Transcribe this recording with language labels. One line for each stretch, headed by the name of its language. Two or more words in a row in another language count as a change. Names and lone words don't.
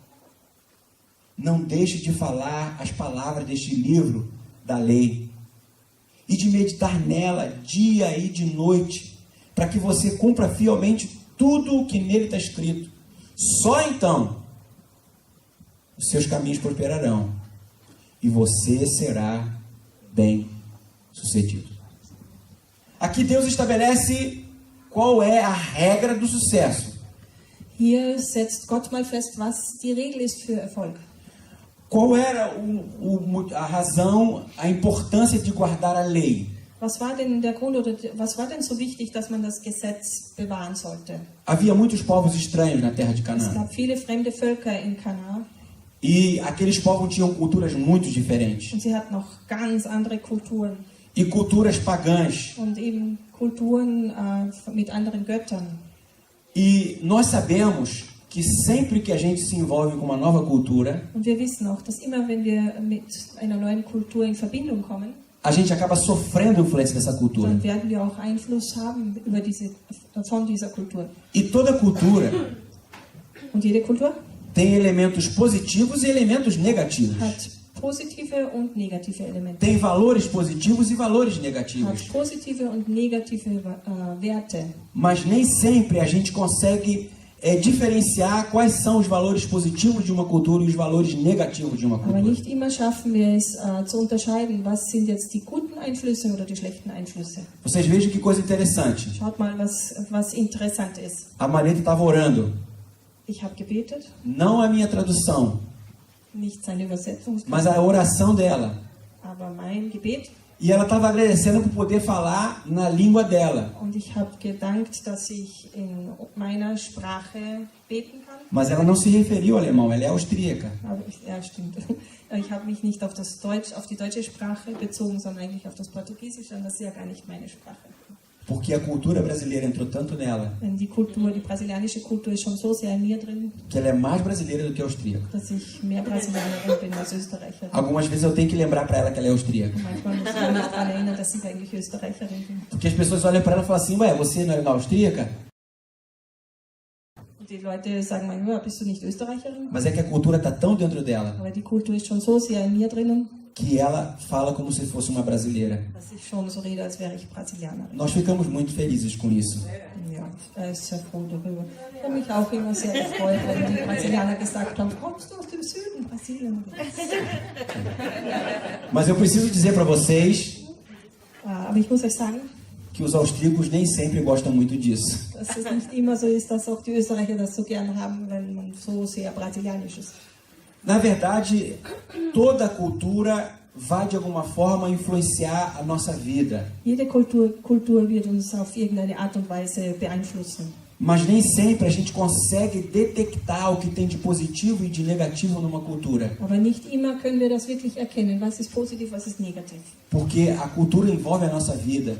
Portuguese: Não deixe de falar as palavras deste livro da lei e de meditar nela dia e de noite, para que você cumpra fielmente tudo o que nele está escrito. Só então os seus caminhos prosperarão e você será bem-sucedido. Aqui Deus estabelece qual é a regra do sucesso.
German: Hier setzt Gott mal fest, was die Regel ist für Erfolg.
Portuguese: Qual era a razão, a importância de guardar a lei?
German: Was war denn der Grund oder was war denn so wichtig, dass man das Gesetz bewahren sollte?
Portuguese: Havia muitos povos estranhos na terra de
German: Es
Portuguese: Canaã.
German: gab viele fremde Völker in Kanaan
Portuguese: E aqueles povos tinham culturas muito diferentes.
German: und sie hatten noch ganz andere Kulturen
Portuguese: E culturas pagãs.
German: und eben Kulturen mit anderen Göttern.
Portuguese: E nós sabemos que sempre que a gente se envolve com uma nova cultura,
German: Und wir wissen auch, dass immer wenn wir mit einer neuen Kultur in Verbindung kommen,
Portuguese: a gente acaba sofrendo a influência dessa cultura.
German: dann werden wir auch Einfluss haben von dieser Kultur.
Portuguese: E toda cultura
German: Und jede Kultur
Portuguese: tem elementos positivos e elementos negativos.
German: hat positive und negative Elemente.
Portuguese: Tem valores positivos e valores
German: Hat
Portuguese: negativos.
German: positive und negative Werte.
Portuguese: Mas nem sempre a gente consegue diferenciar quais são os valores positivos de uma cultura e os valores negativos de uma
German: Aber
Portuguese: cultura.
German: nicht immer schaffen wir es zu unterscheiden, was sind jetzt die guten Einflüsse oder die schlechten Einflüsse.
Portuguese: Vocês vejam que coisa interessante.
German: Schaut mal, was interessant ist.
Portuguese: A Marita estava orando.
German: Ich habe gebetet,
Portuguese: Não a minha tradução,
German: nicht seine Übersetzung,
Portuguese: mas a oração dela.
German: aber mein Gebet.
Portuguese: E ela estava agradecendo por poder falar na língua dela.
German: Und ich habe gedankt, dass ich in meiner Sprache beten kann.
Portuguese: Mas ela não se referiu ao alemão, ela é austríaca.
German: Aber ja, stimmt. Ich habe mich nicht auf die deutsche Sprache bezogen, sondern eigentlich auf das Portugiesische. Und das ist ja gar nicht meine Sprache.
Portuguese: Porque a cultura brasileira entrou tanto nela,
German: Denn die brasilianische Kultur ist schon so sehr in mir drin,
Portuguese: que ela é mais brasileira do que austríaca.
German: dass ich mehr Brasilianerin bin als Österreicherin.
Portuguese: Algumas vezes eu tenho que lembrar para ela que ela é austríaca.
German: Und manchmal muss ich mich daran erinnern, dass ich eigentlich Österreicherin bin.
Portuguese: Porque as pessoas olham para ela e falam assim, ué, você não é austríaca?
German: Und die Leute sagen manchmal, bist du nicht Österreicherin?
Portuguese: Mas é que a cultura está tão dentro dela,
German: Aber die Kultur ist schon so sehr in mir drinnen,
Portuguese: que ela fala como se fosse uma brasileira.
German: dass ich schon so rede, als wäre ich Brasilianerin.
Portuguese: Nós ficamos muito felizes com isso.
German: Ja, er ist sehr froh darüber. Ich habe mich auch immer sehr gefreut, wenn die Brasilianer gesagt haben, kommst du aus dem Süden Brasilien?
Portuguese: Mas eu preciso dizer para vocês
German: Aber ich muss euch sagen,
Portuguese: que os austríacos nem sempre gostam muito disso.
German: dass es nicht immer so ist, dass auch die Österreicher das so gern haben, wenn man so sehr brasilianisch ist.
Portuguese: Na verdade, toda cultura vai de alguma forma influenciar a nossa vida.
German: Jede Kultur wird uns auf irgendeine Art und Weise beeinflussen.
Portuguese: Mas nem sempre a gente consegue detectar o que tem de positivo e de negativo numa cultura.
German: Aber nicht immer können wir das wirklich erkennen, was ist positiv, was ist negativ.
Portuguese: Porque a cultura envolve a nossa vida.